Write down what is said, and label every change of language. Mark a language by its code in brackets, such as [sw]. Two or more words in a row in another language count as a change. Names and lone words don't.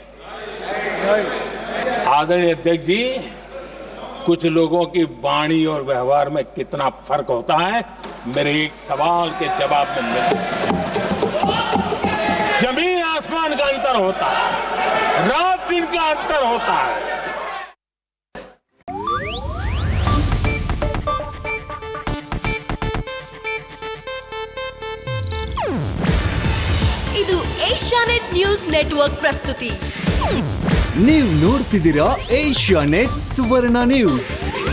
[hi] आदरणीय अध्यक्ष जी, कुछ लोगों की वाणी और व्यवहार में कितना फर्क होता है, मेरे एक सवाल के जवाब में जमीन आसमान का अंतर होता है, रात दिन का अंतर होता है। [kn] ಇದು ಏಷ್ಯಾನೆಟ್ ನ್ಯೂಸ್ ನೆಟ್ವರ್ಕ್ ಪ್ರಸ್ತುತಿ. ನೀವು ನೋಡ್ತಿದ್ದೀರಾ ಏಷ್ಯಾನೆಟ್ ಸುವರ್ಣ ನ್ಯೂಸ್.